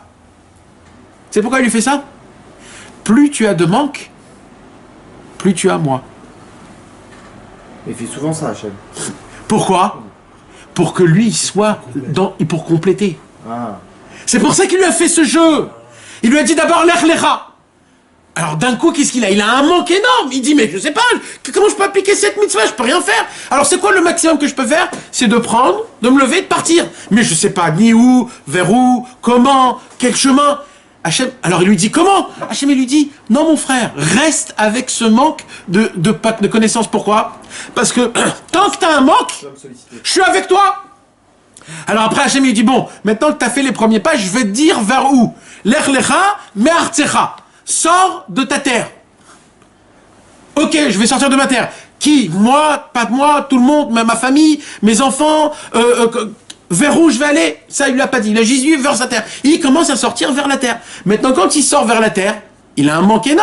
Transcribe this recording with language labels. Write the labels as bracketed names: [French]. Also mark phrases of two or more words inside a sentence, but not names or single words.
[French] C'est pourquoi il lui fait ça? Plus tu as de manque, plus tu as moi. Il fait souvent ça, Hachem. Pourquoi? Pour que lui soit pour compléter. Ah. C'est pour ça qu'il lui a fait ce jeu. Il lui a dit d'abord [Hebrew] לך לך. [French] Alors d'un coup, qu'est-ce qu'il a? Il a un manque énorme. Il dit, mais je sais pas, comment je peux appliquer cette mitzvah? Je peux rien faire. Alors c'est quoi le maximum que je peux faire? C'est de prendre, de me lever, de partir. Mais je sais pas ni où, vers où, comment, quel chemin. Hachem, alors il lui dit comment? Hachem, il lui dit, non mon frère, reste avec ce manque de connaissances. Pourquoi? Parce que tant que tu as un manque, je suis avec toi. Alors après Hachem, il dit, bon, maintenant que tu as fait les premiers pas, je vais te dire vers où. [Hebrew] לך לך מארצך. [French] Sors de ta terre. Ok, je vais sortir de ma terre. Qui? Moi? Pas moi? Tout le monde? Ma famille? Mes enfants? Vers où je vais aller? Ça, il lui a pas dit. Il a juste vu vers sa terre. Il commence à sortir vers la terre. Maintenant, quand il sort vers la terre, il a un manque énorme.